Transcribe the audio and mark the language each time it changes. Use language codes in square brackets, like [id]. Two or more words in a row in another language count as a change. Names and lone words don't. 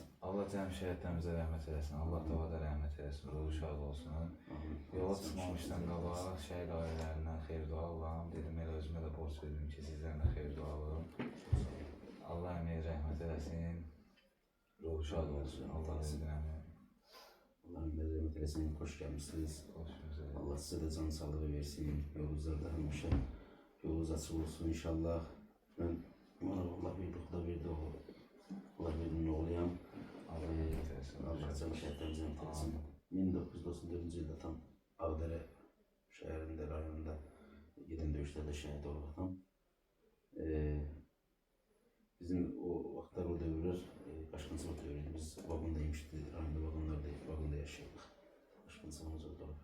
[az] Allah cəm şəhidlərimizə rəhmət eləsin, Allah tavada rəhmət eləsin, ruhu şad olsun. Yola çıxmamışdan qabaq şəhid ailələrindən xeyir dua alıram. Dedim, elə özümə də borc verdim ki, sizlərlə xeyir dua alıram. Allah əməyə rəhmət eləsin, ruhu şad olsun. Allah əməyə. Allah rəhmət eləsin, [tr] hoş gelmişsiniz. Allah size de can sağlığı versin. [az] Yolunuzda həmişə yolunuz açıq olsun inşallah. [tr] Ben Allah verdi o. Allah verdi ne olayım. [az] Allah can şəhidlərimizə rəhmət eləsin. 1994-cü ildə tam Ağdərə şəhərində, rayonunda gedən döyüşlərdə şəhid olub. Bizim o vaxtlar o dövrlər başqınçılıq dövrüydü. Biz vaqonda yemişdik, rayonda vaqonda yaşayırdıq. Başqınçılığımız orada olub.